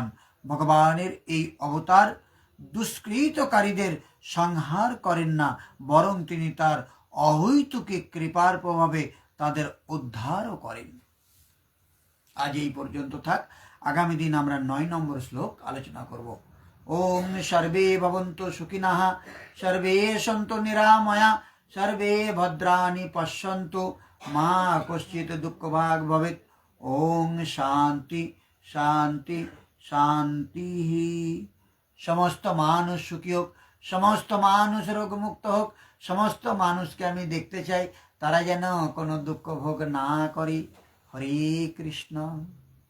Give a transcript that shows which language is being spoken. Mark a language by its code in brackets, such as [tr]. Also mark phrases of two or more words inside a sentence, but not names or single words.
[bn] ভগবানের এই অবতার দুষ্কৃতকারীদের সংহার করেন না, বরং তিনি তার অহৈতুকী কৃপার প্রভাবে তাদের উদ্ধারও করেন। আজ এই পর্যন্ত থাক। আগামী দিন আমরা 9 নম্বর শ্লোক আলোচনা করব। [sa] ওম সর্বে ভবন্তু সুখিনঃ, সর্বে সন্তু নিরাময়া, সর্বে ভদ্রাণি পশ্যন্তু, মা কশ্চিৎ দুঃখভাগ্ ভবেৎ। ওম শান্তি শান্তি শান্তি। [bn] সমস্ত মানুষ সুখী হোক, সমস্ত মানুষ রোগমুক্ত হোক, সমস্ত মানুষকে আমি দেখতে চাই তারা যেন কোনো দুঃখ ভোগ না করে। [sa] হরে কৃষ্ণ।